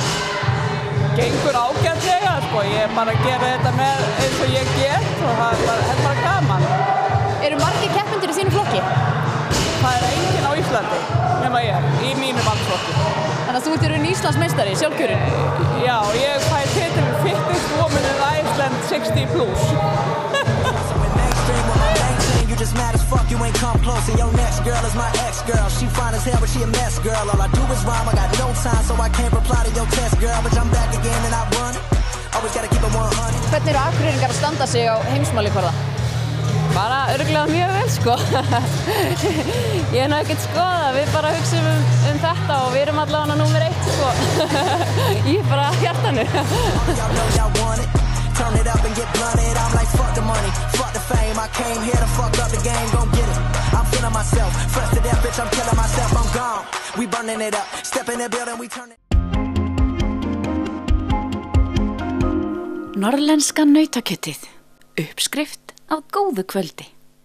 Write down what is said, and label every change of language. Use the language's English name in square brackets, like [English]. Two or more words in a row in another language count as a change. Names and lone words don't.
[Icelandic] Gengur ágætlega, ég bara gera þetta með eins og ég get og það er bara gaman. Eru margir keppendur í þínu flokki? Það enginn á Íslandi, nema ég, í mínum flokki. Þannig að þú ert í rauninni Íslandsmeistari, sjálfkjörinn? Já, ég fæ titilinn [English] Fittest Woman in Iceland 60+. Just mad as fuck, you ain't come close. And your next girl is my ex-girl. She fine as hell, but she a mess, girl. All I do is rhyme, I got no time, so I can't reply to your test, girl. But I'm back again and I won it. Always gotta keep it 100. [Icelandic] Hvernig eru Akureyringar að standa sig á heimsmælikvarða? Bara örugglega mjög vel, sko. Ég nú ekkert skoðað, við bara hugsum um þetta og við erum allavega númer 1, sko. Í bara hjartanu. [English] Y'all know y'all want it. Turn it up and get blunted. I'm like, fuck the money, fuck the fame. I came here to fuck up the game, gon' get it. I'm feeling myself, fresh to death, bitch, I'm killing myself, I'm gone. We burning it up, step in the building, we turn it. [Icelandic] Norrlenska nautakjötið, uppskrift af góðu kvöldi.